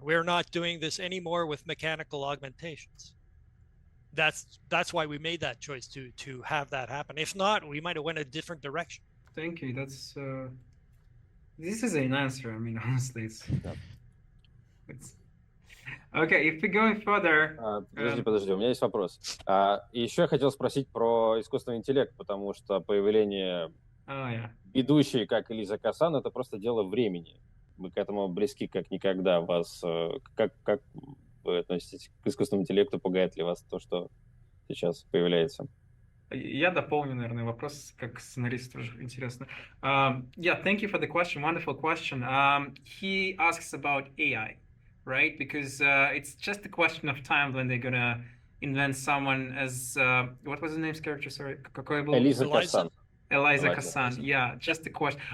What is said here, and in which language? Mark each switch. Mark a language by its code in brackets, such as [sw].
[en] We're not doing this anymore with mechanical augmentations. That's why we made that choice to have that happen. If not, we might have went a different direction. Thank you. This is an answer. I mean, honestly, it's okay. If we go further. [ru] Подожди, у меня есть вопрос. Еще я хотел спросить про искусственный интеллект, потому что появление ведущей, как Элиза Касан, это просто дело времени. Вы к этому близки как никогда. Как вы относитесь к искусственному интеллекту? Пугает ли вас то, что сейчас появляется? Я дополню, наверное, вопрос, как сценарист тоже интересно. [en] Yeah, thank you for the question. Wonderful question. He asks about AI, right? Because it's just a question of time when they're gonna invent someone as what was the name's character? Sorry, [ru] какой был? Элиза Касан. [en] Eliza Eliza Kassan. Kassan. Yeah, just a question.